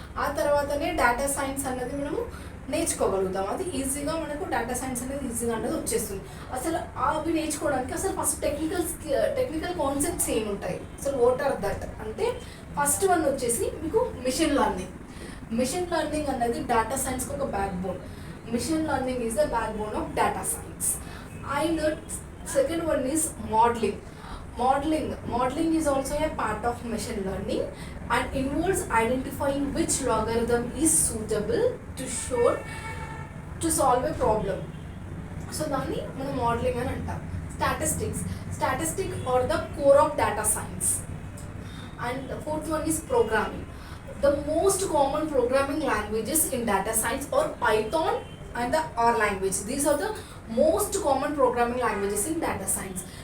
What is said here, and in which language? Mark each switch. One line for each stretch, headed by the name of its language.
Telugu: ఆ తర్వాతనే data science అనేది మనము నేర్చుకోగలుగుతాం. అది ఈజీగా మనకు డేటా సైన్స్ అనేది ఈజీగా అనేది వచ్చేస్తుంది. అసలు అవి నేర్చుకోవడానికి అసలు ఫస్ట్ టెక్నికల్ కాన్సెప్ట్స్ ఏముంటాయి, అసలు
English: what are that
Telugu: అంటే, ఫస్ట్ వన్ వచ్చేసి మీకు మిషన్ లెర్నింగ్. మిషన్ లెర్నింగ్ అనేది డేటా సైన్స్కి ఒక back bone.
English: Machine learning is the backbone of data science. And the second one is modeling. Modeling is also a part of machine learning and involves identifying which logarithm is suitable to solve a problem.
Telugu: So దాన్ని మనం modelling అని అంటాం.
English: Statistics are the core of data science. And the fourth one is programming. The most common programming languages in data science are Python and the R language. These are the most common programming languages in data science.